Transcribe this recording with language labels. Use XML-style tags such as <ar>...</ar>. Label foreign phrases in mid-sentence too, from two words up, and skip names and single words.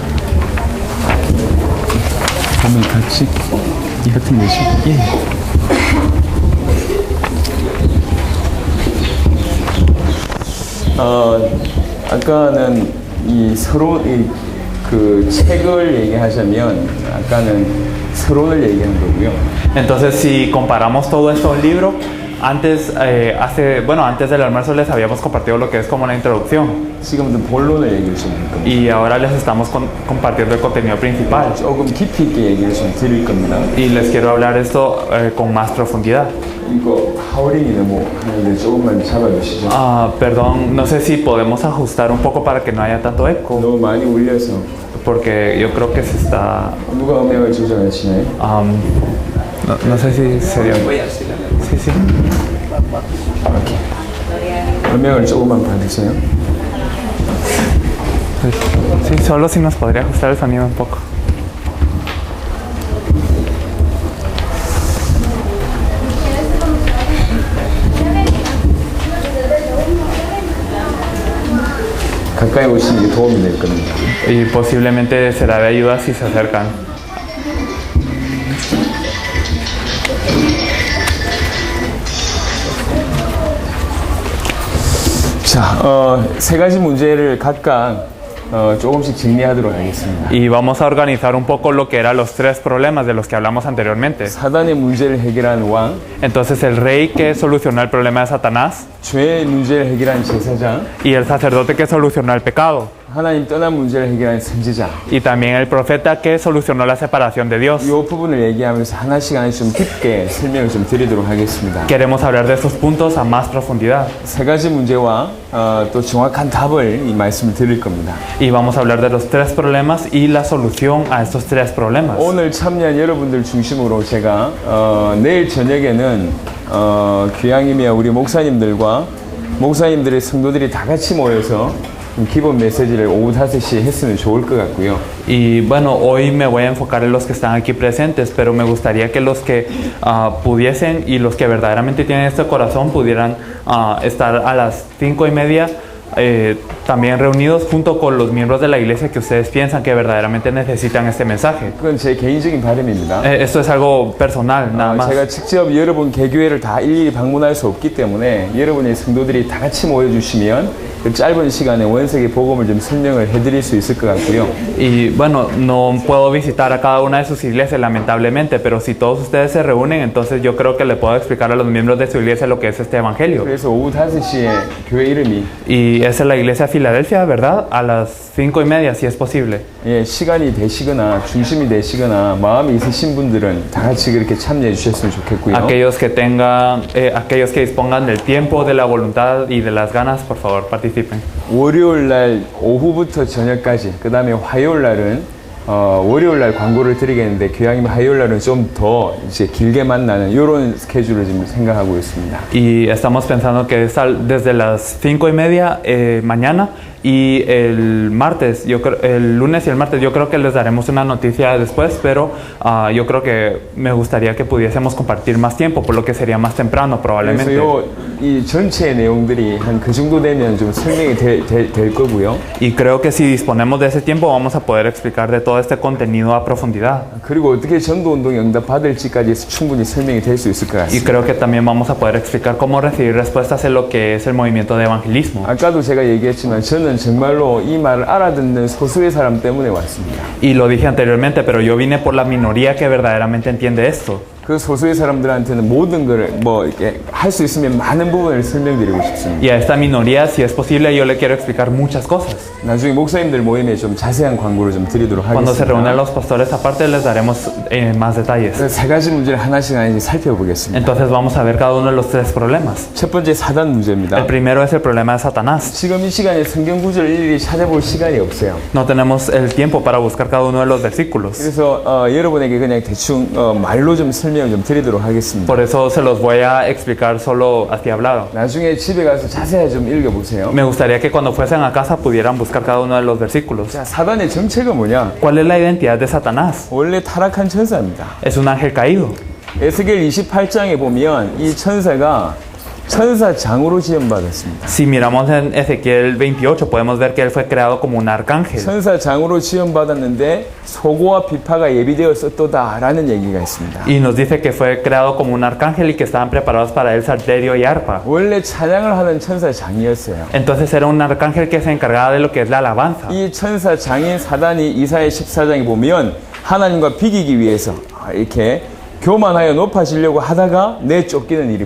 <ko>그러면 같이 같은 예시? 아까는 그 책을 얘기하자면 아까는 서론을 얘기한 거고요.</ko> <es>Entonces, si comparamos todo esto a un libro, antes del almuerzo les habíamos compartido lo que es como una introducción.</es> <ko>지금은 본론을 얘기를 좀 할 겁니다.</ko> <es>Y ahora les estamos compartiendo el contenido principal.</es> <ko>조금 깊이 있게 얘기를 좀 드릴 겁니다.</ko> <es>Y les quiero hablar esto con más profundidad.</es> <ko>이거 하우링이 너무 하는데 조금만 잡아주시죠.</ko> <es>Perdón, no sé si podemos ajustar un poco para que no haya tanto eco,</es> <ko>너무 많이 울려서.</ko> <es>porque yo creo que se está...</es> <ko>누가 음향을 조절하시나요?</ko> <es>no sé si sería... Sí, sí.</es> <ko>음향을 조금만 받으세요.</ko> <es>Sí, solo si nos podría ajustar el sonido un poco.</es> <ko>가까이 오시는 게 도움이 될 겁니다.</ko> <es>Y posiblemente será de ayuda si se acercan.</es> <ko>자, 세 가지 문제를 각각 조금씩 정리하도록 하겠습니다.</ko> <es>Y vamos a organizar un poco lo que eran los 3 problemas de los que hablamos anteriormente.</es> <ko>사단의 문제를 해결한 왕,</ko> <es>Entonces el rey que solucionó el problema de Satanás</es> <ko>죄의 문제를 해결한 제사장,</ko> <es>y el sacerdote que solucionó el pecado.</es> <ko>하나님 떠난 문제를 해결한 선지자.</ko> <es>Y también el profeta que solucionó la separación de Dios.</es> <ko>이 부분을 얘기하면서 하나씩 좀 깊게 설명을 좀 드리도록 하겠습니다.</ko> <es>Queremos hablar de estos puntos a más profundidad.</es> <ko>세 가지 문제와 또 정확한 답을 이 말씀을 드릴 겁니다.</ko> <es>Y vamos a hablar de los 3 problemas y la solución a estos 3 problemas.</es> <ko>오늘 참여한 여러분들 중심으로 제가 내일 저녁에는 귀향이며 우리 목사님들의 성도들이 다 같이 모여서 기본 메시지를 오후 5시에 했으면 좋을 것 같고요.</ko> <es>Y bueno, hoy me voy a enfocar en los que están aquí presentes, pero me gustaría que los que pudiesen y los que verdaderamente tienen este corazón pudieran estar a las 5:30 también reunidos junto con los miembros de la iglesia que ustedes piensan que verdaderamente necesitan este mensaje.</es> <ko>그건 제 개인적인 바람입니다.</ko> <es>Esto es algo personal, nada más.</es> <ko>제가 직접 여러분 개교회를 다 일일이 방문할 수 없기 때문에 여러분의 성도들이 다 같이 모여주시면 그 짧은 시간에 원색의 복음을 좀 설명을 해드릴 수 있을 것 같고요.</ko> <es>Y bueno, no puedo visitar a cada una de sus iglesias lamentablemente, pero si todos ustedes se reúnen, entonces yo creo que le puedo explicar a los miembros de su iglesia lo que es este evangelio.</es> <ko>그래서 오후 5시에 교회 이름이</ko> <es>Y esa es la iglesia Filadelfia, ¿verdad? A las 5:30, si es posible.</es> <ko>예, 시간이 되시거나 중심이 되시거나 마음이 있으신 분들은 다 같이 그렇게 참여해 주셨으면 좋겠고요.</ko> <es>Aquellos que dispongan del tiempo, de la voluntad y de las ganas, por favor, participen. participen.</es> <ko>월요일 날 오후부터 저녁까지, 그 다음에 화요일 날은 월요일 날 광고를 드리겠는데 교양님 화요일 날은 좀 더 이제 길게 만나는 이런 스케줄을 지금 생각하고 있습니다.</ko> <es>Y estamos pensando que es desde las 5:30 mañana y el martes, el lunes y el martes, yo creo que les daremos una noticia después, pero yo creo que me gustaría que pudiésemos compartir más tiempo, por lo que sería más temprano probablemente.</es> <ko>그래서 이 전체 내용들이 한 그 정도 되면 좀 설명이 될 거고요.</ko> <es>Y creo que si disponemos de ese tiempo vamos a poder explicar de todo este contenido a profundidad.</es> <ko>그리고 어떻게 전도운동에 응답받을지까지 충분히 설명이 될 수 있을 것</ko> <es>Y</es> <ko>같습니다.</ko> <es>creo que también vamos a poder explicar cómo recibir respuestas en lo que es el movimiento de evangelismo.</es> <ko>아까도 제가 얘기했지만 저는 정말로 이 말을 알아듣는 소수의 사람 때문에 왔습니다.</ko> <es>Y lo dije anteriormente, pero yo vine por la minoría que verdaderamente entiende esto.</es> <ko>그 소수의 사람들한테는 모든 걸 뭐 이렇게 할 수 있으면 많은 부분을 설명드리고 싶습니다.</ko> <es>Y a esta minoría, si es posible, yo le quiero explicar muchas cosas.</es> <ko>나중에 목사님들 모임에 좀 자세한 광고를 좀 드리도록</ko> <es>Cuando se reúnen</es> <ko>하겠습니다.</ko> <es>los pastores aparte, les daremos más detalles.</es> <ko>그래서 세 가지 문제를 하나씩 살펴보겠습니다.</ko> <es>Entonces vamos a ver cada uno de los tres problemas.</es> <ko>첫 번째 사단 문제입니다.</ko> <es>El primero es el problema de Satanás.</es> <ko>지금 이 시간에 성경 구절을 일일이 찾아볼 시간이 없어요.</ko> <es>No tenemos el tiempo para buscar cada uno de los versículos.</es> <ko>그래서 여러분에게 그냥 대충 말로 좀 설명 좀 드리도록 하겠습니다.</ko> <es>Por eso se los voy a explicar solo así hablado.</es> <ko>나중에 집에 가서 자세히 좀 읽어보세요.</ko> <es>Me gustaría que cuando fuesen a casa pudieran buscar cada uno de los versículos.</es> <ko>자, 사단의 정체가 뭐냐?</ko> <es>¿Cuál es la identidad de Satanás?</es> <ko>원래 타락한 천사입니다.</ko> <es>Es un ángel caído.</es> <ko>에스겔 28장에 보면 이 천사가 천사장으로 지원받았습니다.</ko> <es>Si miramos en Ezequiel 28, podemos ver que él fue creado como un arcángel.</es> <ko>천사장으로 지원받았는데 소고와 비파가 예비되었었도다라는 얘기가 있습니다.</ko> <es>Y nos dice que fue creado como un arcángel y que estaban preparados para él salterio y arpa.</es> <ko>원래 찬양을 하는 천사장이었어요.</ko> <es>Entonces era un arcángel que se encargaba de lo que es la alabanza.</es> <ko>이 천사장인 사단이 이사야 14장에 보면 하나님과 비기기 위해서 이렇게 교만하여 높아지려고 하다가 내쫓기는 일이</ko>